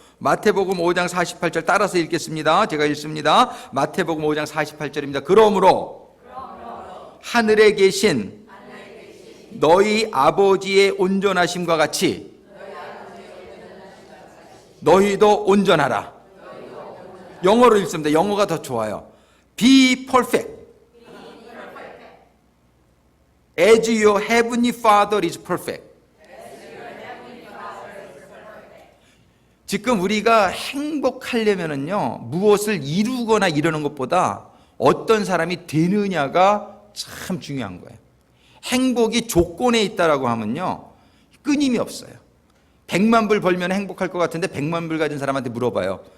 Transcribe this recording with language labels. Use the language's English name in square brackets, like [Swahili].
[Korean] 마태복음 5장 48절 따라서 읽겠습니다. 제가 읽습니다. 마태복음 5장 48절입니다. 그러므로 하늘에 계신 너희 아버지의 온전하심과 같이 너희도 온전하라. 영어로 읽습니다. 영어가 더 좋아요. [English] Be perfect as your heavenly Father is perfect. [Korean] 지금 우리가 행복하려면은요, 무엇을 이루거나 이러는 것보다 어떤 사람이 되느냐가 참 중요한 거예요. 행복이 조건에 있다라고 하면요, 끊임이 없어요. 100만 불 벌면 행복할 것 같은데 100만 불 가진 사람한테 물어봐요.